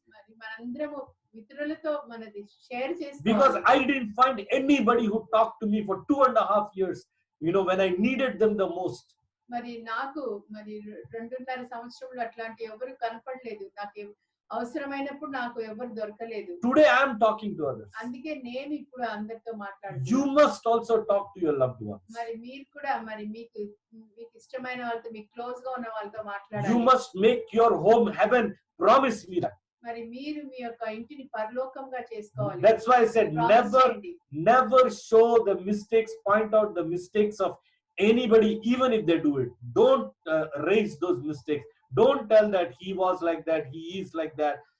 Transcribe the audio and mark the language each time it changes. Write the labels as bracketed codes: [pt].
[te] మరి మనందరము ఇతరులతో మనది షేర్ చేసుకోవాలి. [en] Because I didn't find anybody who talked to me for 2.5 years, when I needed them the most. [te] మరి నాకు మరి 2.5 సంవత్సరంలో అట్లాంటి ఎవరు కనపడలేదు. నాకు అవసరమైనప్పుడు నాకు ఎవరు దొరకలేదు. [en] Today I am talking to others. [te] అందుకే నేను ఇప్పుడు అందరితో మాట్లాడుతున్నాను. [en] You must also talk to your loved ones. [te] మరి మీరు కూడా మరి మీకు ఇష్టమైన వాళ్ళతో, మీకు క్లోజ్ గా ఉన్న వాళ్ళతో మాట్లాడాలి. [en] You must make your home heaven. Promise me that. [te] మరి మీరు మీ యొక్క ఇంటిని పరలోకంగా చేసుకోవాలి. [en] That's why I said never show the mistakes, point out the mistakes of anybody, even if they do it. Don't raise those mistakes. Don't tell that he was like that, he is like that.